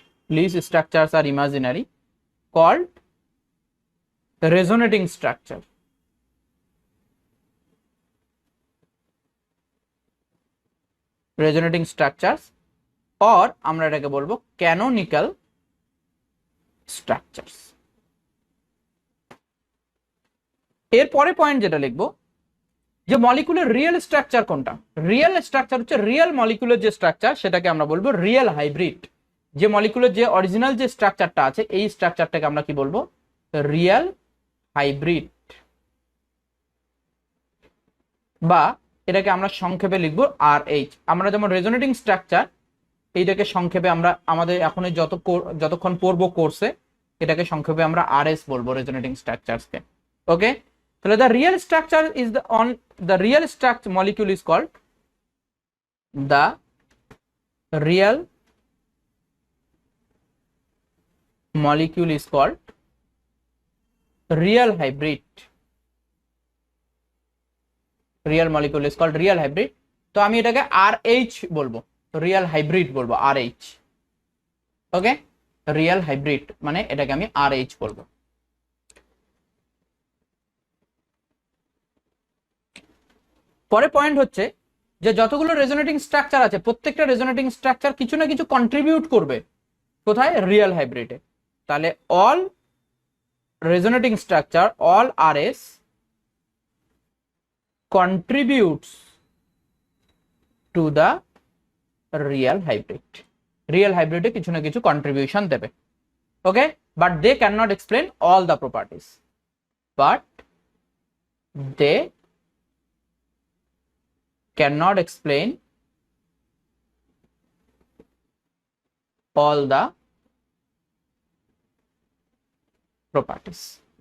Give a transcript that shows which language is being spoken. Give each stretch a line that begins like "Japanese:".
English: Lewis structures are imaginary, called resonating structure. Resonating structures, or
Bangla: আমরা এটাকে বলবো
English: canonical structures.
Bangla: এরপরে পয়েন্ট যেটা লিখবো, যে মলিকুলের রিয়েল স্ট্রাকচার কোনটা। রিয়েল স্ট্রাকচার হচ্ছে রিয়েল মলিকুলের যে স্ট্রাকচার সেটাকে আমরা বলবো রিয়েল হাইব্রিড। যে মলিকুলের যে অরিজিনাল যে স্ট্রাকচারটা আছে এই স্ট্রাকচারটাকে আমরা কি বলবো, রিয়েল হাইব্রিড, বা এটাকে আমরা সংক্ষেপে লিখবো RH। আমরা যেমন রেজোনেটিং স্ট্রাকচার এইটাকে সংক্ষেপে আমরা আমাদের এখন যতক্ষণ পড়বো কোর্সে এটাকে সংক্ষেপে আমরা RS বলবো, রেজোনেটিং স্ট্রাকচারসকে।
English: Okay, তাহলে the real structure is the real structure molecule is called the real molecule is called real hybrid. Real molecule is called real hybrid.
Bangla: তো আমি এটাকে RH বলবো, রিয়েল হাইব্রিড বলবো, RH। ওকে, রিয়েল হাইব্রিড মানে এটাকে আমি RH বলবো। পরে পয়েন্ট হচ্ছে যে যতগুলো রেজোনেটিং স্ট্রাকচার আছে প্রত্যেকটা রেজোনেটিং স্ট্রাকচার কিছু না কিছু কন্ট্রিবিউট করবে কোথায়, রিয়েল হাইব্রিডে।
English: তাহলে all resonating structure, all RS contributes to the real hybrid. Real hybrid
Bangla: কিছু না কিছু কন্ট্রিবিউশন দেবে।
English: Okay, but they can not explain all the properties, but they cannot explain all the properties.